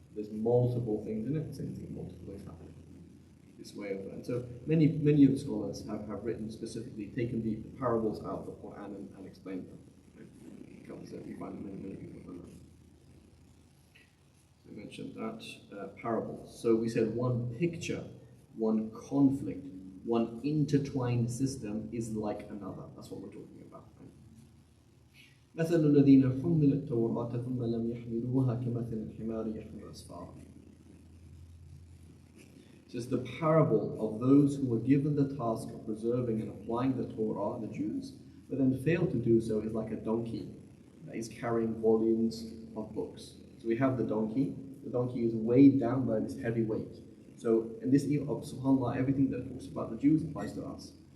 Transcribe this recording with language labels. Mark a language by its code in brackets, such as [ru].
[en] There's multiple things in it, same thing, multiple things happening. This way of and so many of the scholars have written specifically, taken the parables out of the Quran and explained them. It covers it. We find many people have done that. So we mentioned that parables. So we said one picture, one conflict, one intertwined system is like another. That's what we're talking about. [ar] مثل الذين حملوا التوراة ثم لم يحملوها كمثل الحمار يحمل أسفارا. [en] It's just the parable of those who were given the task of preserving and applying the Torah, the Jews, but then failed to do so, is like a donkey that is carrying volumes of books. So we have the donkey. The donkey is weighed down by this heavy weight. So in this of subhanAllah, everything that talks about the Jews applies to us.